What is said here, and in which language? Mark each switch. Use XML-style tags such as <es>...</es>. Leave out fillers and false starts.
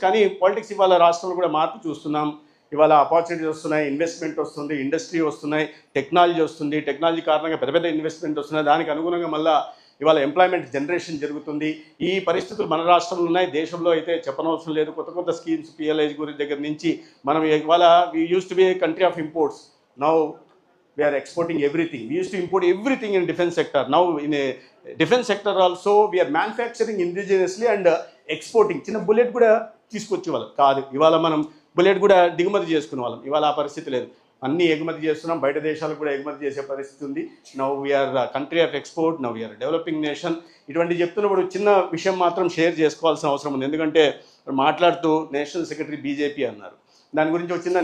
<te>కానీ పాలిటిక్స్ ఇవాళ రాష్ట్రంలో కూడా మార్పు చూస్తున్నాం. ఇవాళ ఆపర్చునిటీస్ వస్తున్నాయి, ఇన్వెస్ట్మెంట్ వస్తుంది, ఇండస్ట్రీ వస్తున్నాయి, టెక్నాలజీ వస్తుంది. టెక్నాలజీ కారణంగా పెద్ద పెద్ద ఇన్వెస్ట్మెంట్ వస్తున్నాయి. దానికి అనుగుణంగా మళ్ళీ ఇవాళ ఎంప్లాయ్మెంట్ జనరేషన్ జరుగుతుంది. ఈ పరిస్థితులు మన రాష్ట్రంలో ఉన్నాయి. దేశంలో అయితే చెప్పనవసరం లేదు. కొత్త స్కీమ్స్, పిఎల్ఐ గురించి దగ్గర నుంచి మనం ఇవాళ</te> <en>We use to be a country of imports. Now we are exporting everything. We used to import everything in defense sector. Now in a defense sector also we are manufacturing indigenously and exporting.</en> <te>చిన్న bullet కూడా తీసుకొచ్చే వాళ్ళం కాదు, ఇవాళ మనం bullet కూడా దిగుమతి చేసుకునే వాళ్ళం. ఇవాళ ఆ పరిస్థితి లేదు, అన్నీ ఎగుమతి చేస్తున్నాం. బయట దేశాలకు కూడా ఎగుమతి చేసే పరిస్థితి ఉంది.</te> <en>Now we are country of export, now we are developing nation.</en> <te>ఇటువంటి చెప్తున్నప్పుడు చిన్న విషయం మాత్రం షేర్ చేసుకోవాల్సిన అవసరం ఉంది. ఎందుకంటే మాట్లాడుతూ నేషనల్ సెక్రటరీ బీజేపీ అన్నారు. దాని గురించి వచ్చిందా?</te>